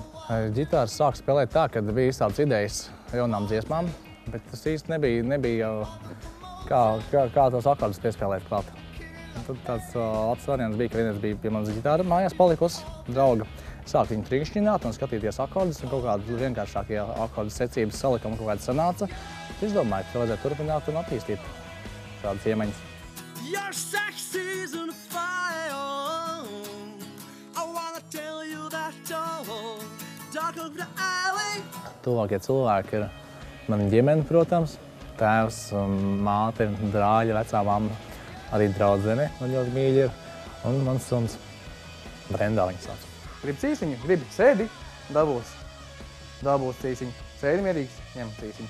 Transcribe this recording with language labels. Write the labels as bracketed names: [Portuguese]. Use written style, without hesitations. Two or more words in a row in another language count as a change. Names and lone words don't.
[Latvian] Ģitāru sāku spēlēt tā, kad bija izstādes idejas jaunām dziesmām, bet tas īsti nebija kā tos akordus piespēlēt klāt. Tad tāds labs variants bija, ka vienreiz bija pie manas ģitāra mājās palikusi drauga. Sāk viņu trinkšķināt un skatīties akordus, un kaut kādas vienkāršākie akordu secības salikam kaut kāds sanāca. Es domāju, ka vajadzētu turpināt un attīstīt šādas iemaņas. [English] Your sex is on fire. I wanna tell you that dark of the alley. [Latvian] Tuvākie cilvēki ir mani ģimene, protams. Tēvs, māte, brāļi, vecā mamma, arī draudzene man ļoti mīļi ir. Un mans suns Brendā viņa sauc. Gribi cīsiņu? Gribi? Sēdi? Dabūs cīsiņu. Sēdi mierīgs? Ņem cīsiņu.